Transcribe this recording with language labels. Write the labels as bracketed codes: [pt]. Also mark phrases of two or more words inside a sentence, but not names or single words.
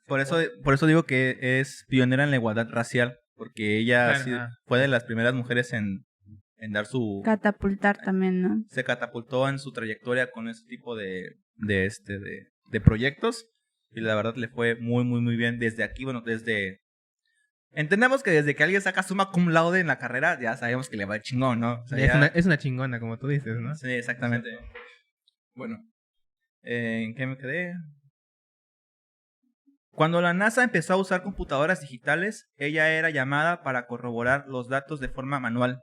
[es] Por eso digo que es pionera en la igualdad racial, porque ella Claro, sí ajá. fue de las primeras mujeres en dar su... Catapultar también, ¿no? Se catapultó en su trayectoria con ese tipo de proyectos, y la verdad le fue muy, muy, muy bien desde aquí, bueno, entendemos que desde que alguien saca [la] summa cum laude [es] en la carrera, ya sabemos que le va chingón, ¿no? O sea, Es una chingona, como tú dices, ¿no? Sí, exactamente. Bueno, ¿en qué me quedé? Cuando la NASA empezó a usar computadoras digitales, ella era llamada para corroborar los datos de forma manual.